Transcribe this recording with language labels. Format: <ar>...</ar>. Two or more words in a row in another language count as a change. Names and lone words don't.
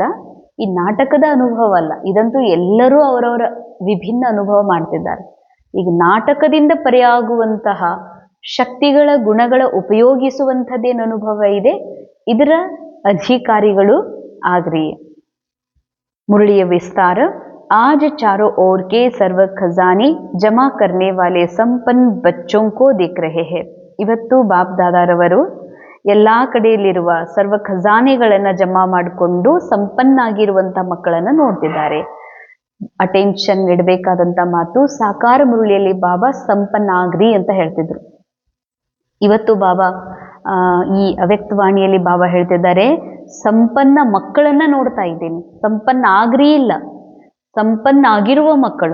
<kn>ಈ ನಾಟಕದ ಅನುಭವ ಅಲ್ಲ, ಇದಂತೂ ಎಲ್ಲರೂ ಅವರವರ ವಿಭಿನ್ನ ಅನುಭವ ಮಾಡ್ತಿದ್ದಾರೆ. ಈಗ ನಾಟಕದಿಂದ ಪರಿಯಾಗುವಂತಹ ಶಕ್ತಿಗಳ, ಗುಣಗಳ ಉಪಯೋಗಿಸುವಂಥದ್ದೇನು ಅನುಭವ ಇದೆ, ಇದರ ಅಧಿಕಾರಿಗಳು ಆಗ್ರಿ. ಮುರಳಿಯ ವಿಸ್ತಾರ.</kn> <hi>आज चारों ओर के सर्व खजाने जमा करने वाले संपन्न बच्चों को देख रहे हैं.</hi> <kn>ಇವತ್ತು ಬಾಪ್ ದಾದಾರವರು ಎಲ್ಲ ಕಡೆಯಲ್ಲಿರುವ ಸರ್ವ ಖಜಾನೆಗಳನ್ನು ಜಮಾ ಮಾಡಿಕೊಂಡು ಸಂಪನ್ನಾಗಿರುವಂಥ ಮಕ್ಕಳನ್ನು ನೋಡ್ತಿದ್ದಾರೆ. ಅಟೆನ್ಷನ್ ಇಡಬೇಕಾದಂಥ ಮಾತು ಸಾಕಾರ ಮುರಳಿಯಲ್ಲಿ ಬಾಬಾ ಸಂಪನ್ನಾಗ್ರಿ ಅಂತ ಹೇಳ್ತಿದ್ರು. ಇವತ್ತು ಬಾಬಾ ಈ ಅವ್ಯಕ್ತವಾಣಿಯಲ್ಲಿ ಬಾಬಾ ಹೇಳ್ತಿದ್ದಾರೆ, ಸಂಪನ್ನ ಮಕ್ಕಳನ್ನು ನೋಡ್ತಾ ಇದ್ದೀನಿ, ಸಂಪನ್ನ ಆಗ್ರಿ ಇಲ್ಲ, ಸಂಪನ್ನ ಆಗಿರುವ ಮಕ್ಕಳು.</kn>